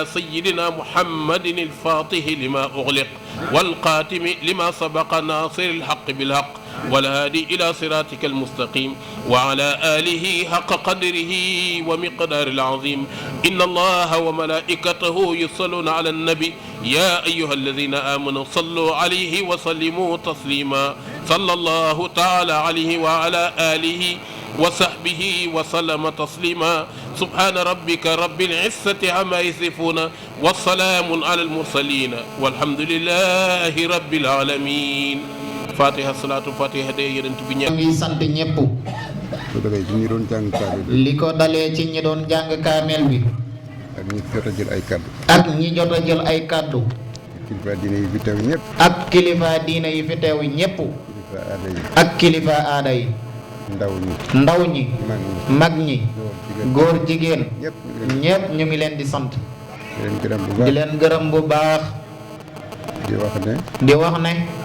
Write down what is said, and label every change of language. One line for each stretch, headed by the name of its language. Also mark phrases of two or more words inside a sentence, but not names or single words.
Arabic: سيدنا محمد الفاتح لما أغلق والقاتم لما سبق ناصر الحق بالحق والهادي إلى صراطك المستقيم وعلى آله حق قدره ومقدار العظيم إن الله وملائكته يصلون على النبي يا أيها الذين آمنوا صلوا عليه وسلموا تسليما صلى الله تعالى عليه وعلى آله وصحبه وسلم تسليما سبحان ربك رب العزة عما يصفون والسلام على المرسلين والحمد لله رب العالمين
Wolof: Fatiha salatu Fatiha de yonent bi ñepp ngi sant ñepp ko dalé ci ñi doon jang kaamel liko dalé ci ñi doon jang kaamel bi ak ñi jotta jël ay kaddu ak ñi jotta jël ay kaddu kilifa diine yi fi teew ñepp ak kilifa diine yi fi teew ñepp ak kilifa aada yi ndaw ñi mag ñi góor jigéen ñepp ñu ngi leen di sant di leen gërëm bu baax di wax ne